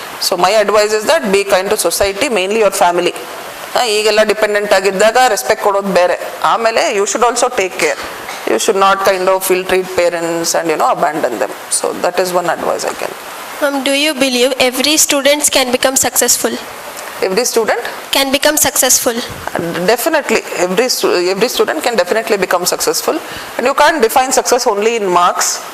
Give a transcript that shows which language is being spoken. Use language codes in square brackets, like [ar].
[en] So my advice is that be kind to society, mainly your family. [kn] ಈಗೆಲ್ಲ dependent ಆಗಿದ್ದಾಗ respect ಕೊಡೋದು ಬೇರೆ, ಆಮೇಲೆ [en] You should also take care. You should not kind of ill-treat parents and abandon them. So that is one advice I can. Do you believe every student can become successful? Every student Can become successful. Definitely, every student can definitely become successful, and you can't define success only in marks.